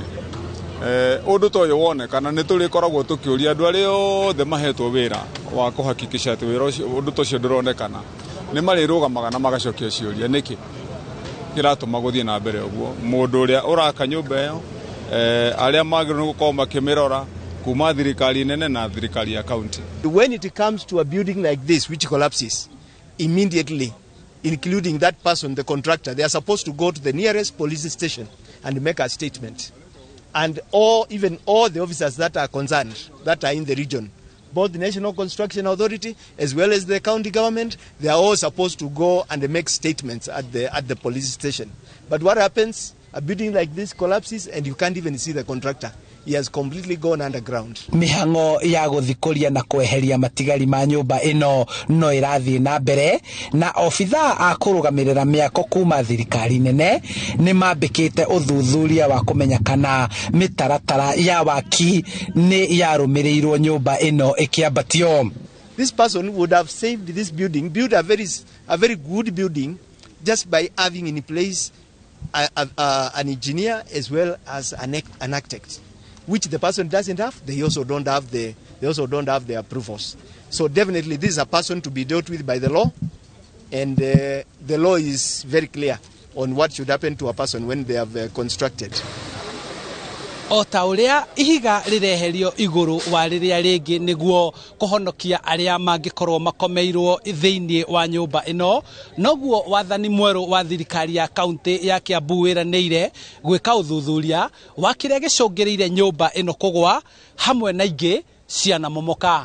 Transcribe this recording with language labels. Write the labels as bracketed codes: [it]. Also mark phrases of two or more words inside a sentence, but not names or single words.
[ki] Ũndũ ta ũyũ wonekana nĩ tũrĩkoragwo tũkĩũria andũ arĩa othe mahetwo wĩra wa kũhakikisha atĩ wĩra ũcio ũndũ ta ũcio ndũronekana nĩ marĩrũgamaga na magacokia ciũria nĩkĩ kĩratũma gũthiĩ na mbere ũguo. Mũndũ ũrĩa ũraka nyũmba ĩyo, arĩa magĩrĩirwo gũkorwo makĩmĩrora kuma thirikari nene na thirikari ya county. [en] When it comes to a building like this which collapses, immediately, including that person, the contractor, they are supposed to go to the nearest police station and make a statement. And even all the officers that are concerned, that are in the region, both the National Construction Authority as well as the county government, they are all supposed to go and make statements at the police station. But what happens? A building like this collapses and you can't even see the contractor. He has completely gone underground. [ki] Mĩhang'o ya gũthikũria na kweheria matigari ma nyũmba ĩno no ĩrathiĩ na mbere, na obithaa a kũrũgamĩrĩra mĩako kuma thirikari nene nĩ mambĩkĩte ũthuthuria wa kũmenya kana mĩtaratara ya waki nĩ yarũmĩrĩirwo nyũmba ĩno ĩkĩambatio. [en] This person would have saved this building, built a very good building just by having in place an engineer as well as an architect, which the person doesn't have. They also don't have the approvals. So definitely this is a person to be dealt with by the law, and the law is very clear on what should happen to a person when they have constructed. [ki] O ta ũrĩa ihiga rĩreherio igũrũ wa rĩrĩa rĩngĩ nĩguo kũhonokia arĩa mangĩkorwo makomeirwo thĩinĩ wa nyũmba ĩno, noguo wathani mwerũ wa thirikari ya kaunti ya Kiambu wĩranĩire gwĩka ũthuthuria wa kĩrĩa gĩcũngĩrĩire nyũmba ĩno kũgwa hamwe na ingĩ cianamomoka.